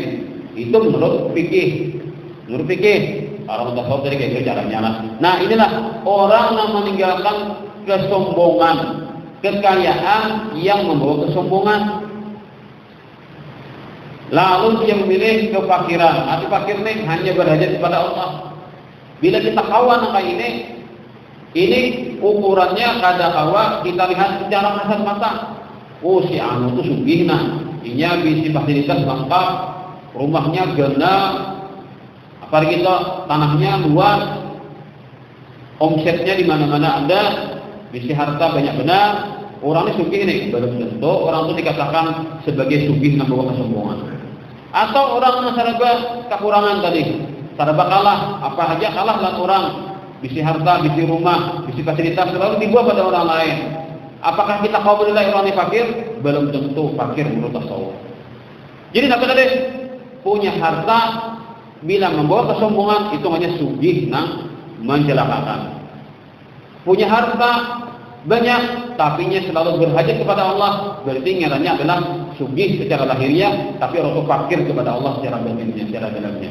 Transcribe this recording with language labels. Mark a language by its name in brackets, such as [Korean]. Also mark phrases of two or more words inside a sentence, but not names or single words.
[Indonesian] Itu menurut fikih. Menurut fikih. Orang tasawuf dari kayak caranya. Nah inilah orang yang meninggalkan kesombongan, kekayaan yang membawa kesombongan. Lalu dia memilih kefakiran. Arti fakir ini hanya berhajat kepada Allah. Bila kita kawan kayak ini ukurannya [Banjar] kada kawa [Indonesian] kita lihat secara kasat mata. Oh si anu itu sugih nah, ini bisi fasilitas lengkap, rumahnya genap. Apalagi kita tanahnya luas, omsetnya di mana-mana ada, bisi harta banyak benar, orang ini sugih nih, belum tentu orang itu dikatakan sebagai sugih yang membawa kesombongan. Atau orang yang serba kekurangan tadi, serba kalah, apa aja kalah lah orang, bisi harta, bisi rumah, bisi fasilitas selalu dibuat pada orang lain. Apakah kita kau menilai orang ini fakir? Belum tentu fakir menurut tasawuf. Jadi apa tadi? Punya harta bila membawa kesombongan itu hanya sugih nang mencelakakan. Punya harta banyak tapinya selalu berhajat kepada Allah, berarti ngarannya adalah sugih secara lahiriah tapi orang fakir kepada Allah secara batinnya, secara dalamnya.